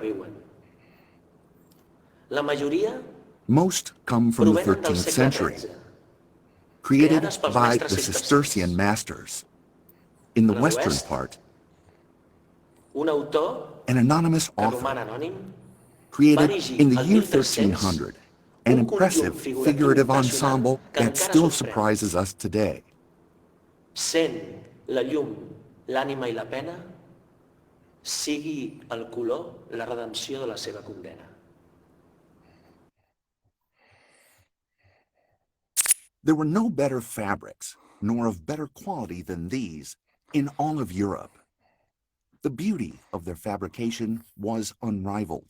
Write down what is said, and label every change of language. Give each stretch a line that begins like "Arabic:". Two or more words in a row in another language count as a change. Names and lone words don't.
English: Most come from the 13th century, created by the Cistercian masters. In the western part, an anonymous author created in the year 1300 an impressive figurative ensemble that still surprises us today.
Catalan: Sent la llum, l'ànima i la pena, sigui el color la redempció de la seva condena.
English: There were no better fabrics, nor of better quality than these, in all of Europe. The beauty of their fabrication was unrivaled.